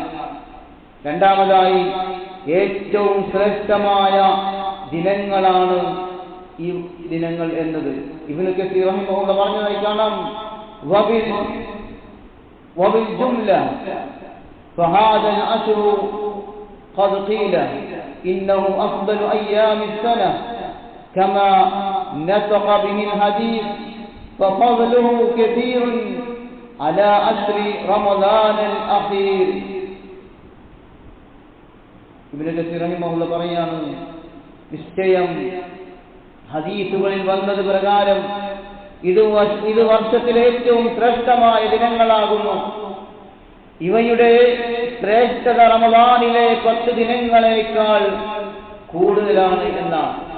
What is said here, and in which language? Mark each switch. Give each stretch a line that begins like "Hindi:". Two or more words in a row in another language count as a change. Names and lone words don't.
Malayalam: രണ്ടാമതായി ഏറ്റവും ശ്രേഷ്ഠമായ ദിനങ്ങളാണ് ഈ ദിനങ്ങൾ എന്നത് ഇബ്നു കസീർ റഹിമഹുല്ലാഹ് പറഞ്ഞതായി കാണാം.
Arabic: وبالجملة فهذا العشر قد قيل إنه أفضل أيام السنة كما نطق به الحديث ففضله كثير على أشر رمضان الأخير.
Malayalam: ഇബ്നു കസീർ റഹിമഹുല്ലാഹ് പറയാണ്, നിശ്ചയം ഹദീസുകളിൽ വന്നത് പ്രകാരം ഇത് വർഷത്തിലെ ഏറ്റവും ശ്രേഷ്ഠമായ ദിനങ്ങളാകുന്നു. ഇവയുടെ ശ്രേഷ്ഠത റമദാനിലെ 10 ദിനങ്ങളേക്കാൾ കൂടുതലാണ് എന്നാണ്.